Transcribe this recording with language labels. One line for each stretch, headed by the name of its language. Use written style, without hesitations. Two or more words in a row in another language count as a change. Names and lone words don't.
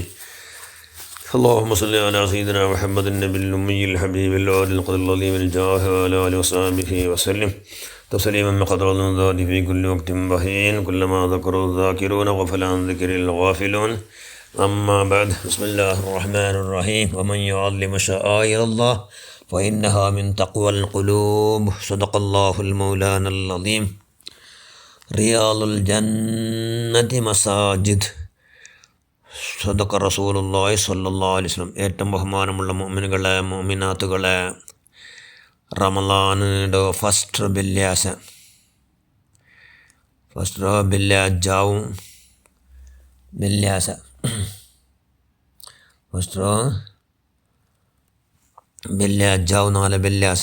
Arabic: اللهم صل على سيدنا محمد النبي الأمي الحبيب العادل القدر العظيم الجاه وعلى آله وصحبه وسلم تسليما بقدر الذات في كل وقت بحين كلما ذكر الذاكرون وغفل عن ذكر الغافلون. أما بعد، بسم الله الرحمن الرحيم. ومن يعظم شعائر الله فإنها من تقوى القلوب. صدق الله المولانا العظيم. رياض الجنة مساجد. صدق رسول الله صلى الله عليه وسلم.
Malayalam: ഏറ്റവും ബഹുമാനമുള്ള മുഅ്മിനുകളെ, മുഅ്മിനാത്തുകളെ, റമളാനിൻ്റെ ഫസ്റ്റ് വെള്ളിയാഴ്ചാവും നാളെ വെള്ളിയാഴ്ച.